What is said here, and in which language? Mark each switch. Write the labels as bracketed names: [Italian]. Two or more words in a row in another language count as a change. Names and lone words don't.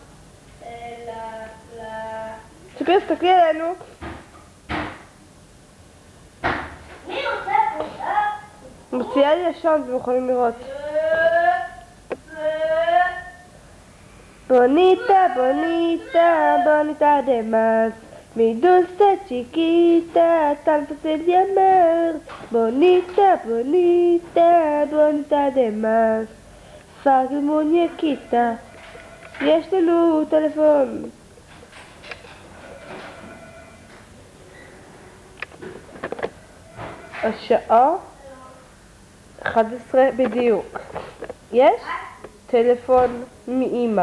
[Hebrew] ספיר, תסתכלי עלינו. מי רוצה פרישה? מוציאה לי לשון, אתם יכולים לראות. [Spanish] bonita, bonita, bonita de más. Mi dulce chiquita, tanto te llamar. Bonita, bonita, bonita de más. [Hebrew] פאגל מוניאקיטה. יש לנו טלפון. השעה 11 בדיוק. יש טלפון מאמא.